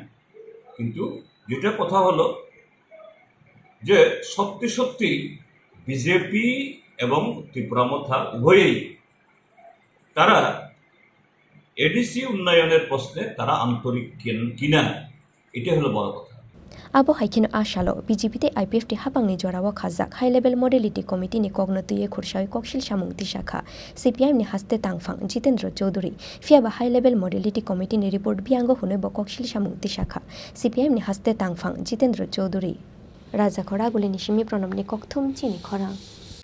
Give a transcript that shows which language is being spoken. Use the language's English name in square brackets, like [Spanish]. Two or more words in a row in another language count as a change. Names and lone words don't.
[Bangla] কিন্তু যেটা কথা হলো যে সত্যি সত্যি বিজেপি এবং ত্রিপুরা মথা উভয়েই তারা এডিসি উন্নয়নের প্রশ্নে তারা আন্তরিক কিনা, এটা হলো বড় কথা। [Kok Borok] abo haikino ashalo BJP te IPF ti hapangni jorawa khajak [English] high level modality committee [Kok Borok] ni kognotuye khurshai kokshil samung ti sakha CPIM ni haste tangphang Jitendra Chowdhury fiaba [English] high level modality committee [Kok Borok] ni report biango hunoi bo kokshil samung ti sakha CPIM ni haste tangphang Jitendra Chowdhury Raja Khorang guli ni simi pranam ni kokthum Chini Khorang